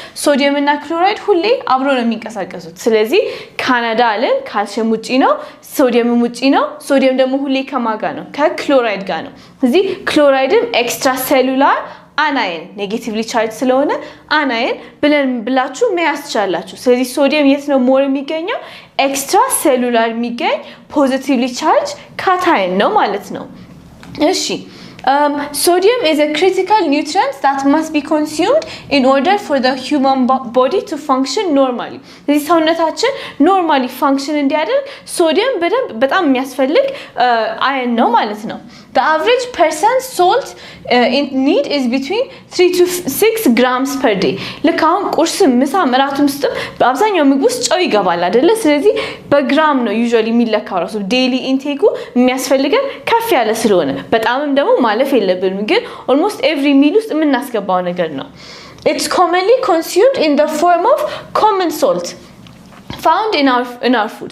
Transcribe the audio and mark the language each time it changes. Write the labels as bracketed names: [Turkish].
[Amharic] ሶዲየም እና ክሎራይድ ሁሌ አብሮ ነው የሚንቀሳቀሱት። ስለዚህ ካናዳ አለን ካልሲየም ውጪ ነው፣ ሶዲየምም ውጪ ነው። ሶዲየም ደግሞ ሁሌ ከማጋ ነው? ከክሎራይድ ጋር ነው። ስለዚህ ክሎራይድም ኤክስትራሴሉላር አናየን ኔጌቲቭሊ ቻርጅ ስለሆነ አናየን ብላችሁ መያዝ ትችላላችሁ። ስለዚህ ሶዲየም የት ነው ሞር የሚገኘው? ኤክስትራ ሴሉላር የሚገኝ ፖዚቲቭሊ ቻርጅ ካታየን ነው ማለት ነው። እሺ [English] sodium is a critical nutrient that must be consumed in order for the human body to function normally. [Amharic] ስለዚህ ሰውነታችን normally function እንዲያደርግ ሶዲየም በጣም የሚያስፈልግ አየን ነው ማለት ነው። [English] The average person salt need is between 3 to 6 grams per day. [Amharic] ልክ አሁን ቁርስም ምሳም እራቱም ውስጥ በአብዛኛው ምግብ ውስጥ ጨው ይገባል አይደለ? ስለዚህ በግራም ነው usually የሚለካው ራሱ ዴይሊ ኢንቴኩ የሚያስፈልገን ከፍ ያለ ስለሆነ በጣምም ደግሞ ማለፍ የለብንም፣ ግን [English] almost every meal [Amharic] ውስጥ የምናስገባው ነገር ነው። [English] It's commonly consumed in the form of common salt found in our food.